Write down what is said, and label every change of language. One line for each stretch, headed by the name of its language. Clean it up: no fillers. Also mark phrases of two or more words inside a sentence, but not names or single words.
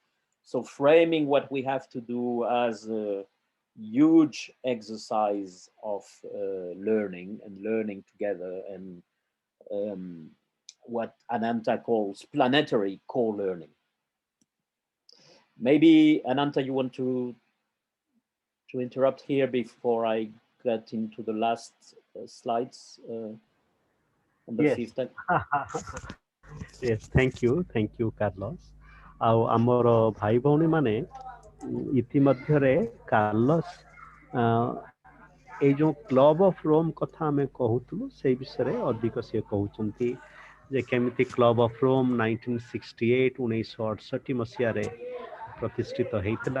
English: So framing what we have to do as a huge exercise of learning and learning together, and what Ananta calls planetary co-learning. Maybe, Ananta, you want to interrupt here before I get into the last slides on the Yes. fifth. Yes, thank you, Carlos.
Odia: ଆଉ ଆମର ଭାଇ ଭଉଣୀ ମାନେ ଇତିମଧ୍ୟରେ କାର୍ଲୋସ୍ ଏଇ ଯୋଉ କ୍ଲବ ଅଫ୍ ରୋମ୍ କଥା ଆମେ କହୁଥିଲୁ ସେଇ ବିଷୟରେ ଅଧିକ ସିଏ କହୁଛନ୍ତି ଯେ କେମିତି କ୍ଲବ ଅଫ୍ ରୋମ୍ 1968 ମସିହାରେ ପ୍ରତିଷ୍ଠିତ ହେଇଥିଲା।